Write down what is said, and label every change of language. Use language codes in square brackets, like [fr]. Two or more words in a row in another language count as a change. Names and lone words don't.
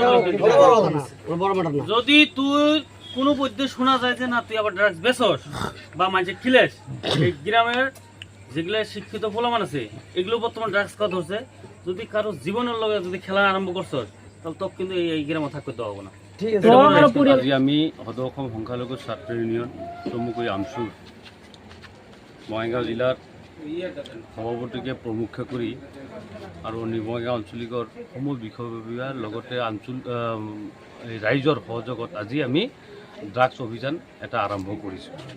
[bn] যদি তুই কোনো পদ্ধতি শোনা যায় যে না তুই আবার ড্রাগস বেচস বা মানুষে খিলেস, এই গ্রামের যেগুলো শিক্ষিত ফলামান আছে এগুলো বর্তমান ড্রাগস খাওয়া ধরছে, যদি কারো জীবনের লগে যদি খেলা আরম্ভ করছস তাহলে তো কিন্তু এই গ্রামে থাকতে দেওয়া হবে না। [as] আজি আমি সদৌ অসম সংখ্যালঘু ছাত্ৰ ইউনিয়ন চমুকৈ আমচুৰ বঙাইগাঁও জিলাৰ সভাপতিকে প্ৰমুখ কৰি আৰু বঙাইগাঁও আঞ্চলিকৰ সমূহ বিষয়ববীয়াৰ লগতে ৰাইজৰ সহযোগত আজি আমি ড্ৰাগছ অভিযান এটা আৰম্ভ কৰিছোঁ।